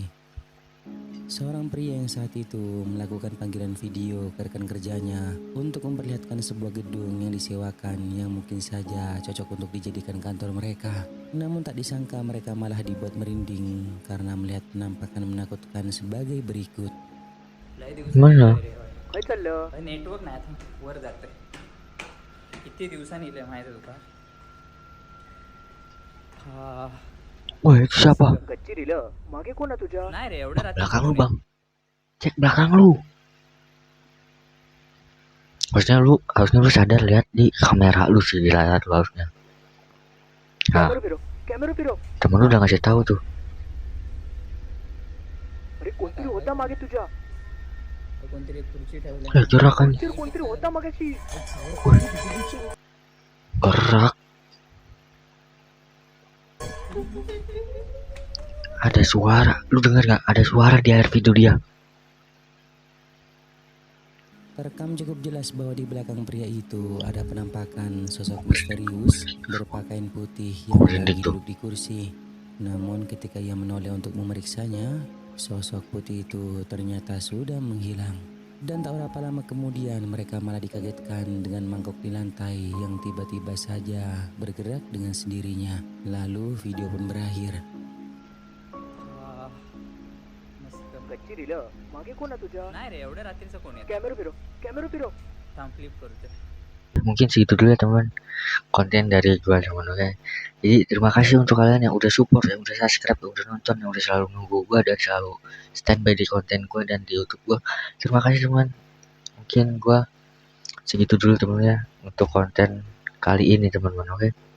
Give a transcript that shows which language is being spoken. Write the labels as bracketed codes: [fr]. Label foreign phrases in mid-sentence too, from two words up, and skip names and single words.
[id] Seorang pria yang saat itu melakukan panggilan video ke rekan kerjanya untuk memperlihatkan sebuah gedung yang disewakan yang mungkin saja cocok untuk dijadikan kantor mereka. Namun tak disangka mereka malah dibuat merinding karena melihat penampakan menakutkan sebagai berikut. Mana? [mr] काय चाललं नेटवर्क नाही आता वर जातंय किती दिवसांनी इले माहिती तुका हा [id] Wah itu siapa? [mr] गच्ची दिलं मागे कोण आहे तुझ्या नाही रे एवढ्या रात्री [id] Belakang lu [mr] कोण आहे? [id] bang. Cek belakang lu. Harusnya lu sadar lihat di kamera lu sih, di layar lu harusnya. Nah, [mr] कॅमेरा फिरव [id] temen lu udah ngasih tahu tuh. [mr] अरे कोणतरी होता मागे तुझ्या कोणतरी खुर्ची ठेवली [id] Gerakan [mr] कोणतरी होता मागाशी [id] gerak. Ada suara. Lu denger nggak? Ada suara di air video dia. Terekam cukup jelas bahwa di belakang pria itu ada penampakan sosok misterius berpakaian putih yang lagi duduk di kursi. Namun ketika ia menoleh untuk memeriksanya, sosok putih itu ternyata sudah menghilang. Dan tak berapa lama kemudian mereka malah dikagetkan dengan mangkok di lantai yang tiba-tiba saja bergerak dengan sendirinya. Lalu video pun berakhir. [mr] वा मस्त कच्ची दिलं मागे कोण आहे तुझ्या नाही रे एवढ्या रात्रीचं कोण येतं कॅमेरा फिरव थांब फ्लिप करतो [id] Mungkin segitu dulu ya teman konten dari gua teman, oke. Jadi terima kasih untuk kalian yang udah support, yang udah subscribe, yang udah nonton, yang udah selalu nunggu gua dan selalu standby di konten gua dan di YouTube gua. Terima kasih teman. Mungkin gua segitu dulu teman ya untuk konten kali ini teman-teman, oke.